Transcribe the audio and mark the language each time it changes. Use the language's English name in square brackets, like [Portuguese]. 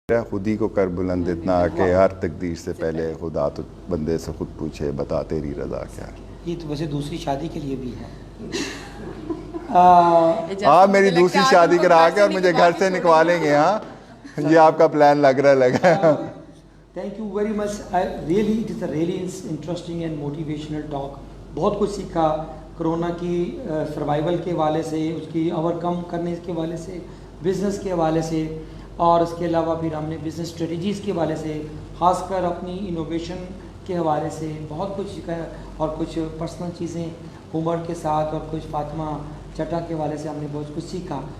[Urdu] خود ہی کو کر بلند اتنا کہ ہر تقدیر سے پہلے خدا تو بندے سے خود پوچھے بتا تیری رضا کیا ہے. یہ تو ویسے دوسری شادی کے لیے بھی ہے. ہاں میری دوسری شادی کرا کے اور مجھے گھر سے نکالیں گے. ہاں یہ آپ کا پلان لگ رہا. [English] Thank you very much. Really it is a really interesting and motivational talk. [Urdu] بہت کچھ سیکھا کرونا کی سروائیول کے حوالے سے، اس کی اوور کم کرنے کے حوالے سے، بزنس کے حوالے سے، اور اس کے علاوہ پھر ہم نے بزنس اسٹریٹجیز کے حوالے سے، خاص کر اپنی انوویشن کے حوالے سے بہت کچھ سیکھا، اور کچھ پرسنل چیزیں عمر کے ساتھ اور کچھ فاطمہ چٹا کے حوالے سے ہم نے بہت کچھ سیکھا.